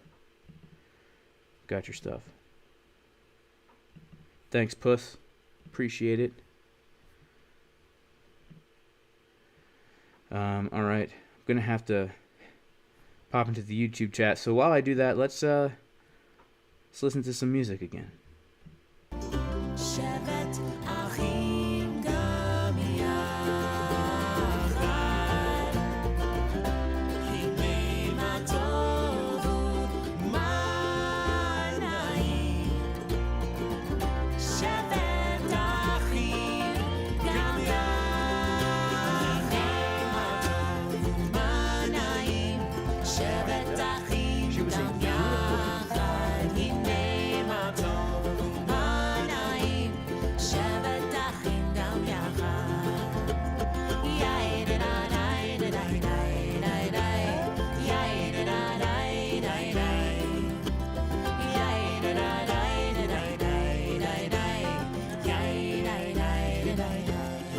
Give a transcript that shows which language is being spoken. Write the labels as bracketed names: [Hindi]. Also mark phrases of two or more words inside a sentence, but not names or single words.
[English] Got your stuff. Thanks, puss. Appreciate it. All right, I'm gonna have to pop into the YouTube chat. So while I do that, let's listen to some music again. [Hebrew] שבת אחים גם יחד, הנה מה טוב ומה נעים. שבת אחים גם יחד, הנה מה טוב ומה נעים. שבת אחים גם יחד, הנה מה טוב ומה נעים. שבת אחים גם יחד. יאי דה דה די דה די די די די. יאי דה דה די די די. יאי דה דה די דה די די די די. יאי די די דה די די.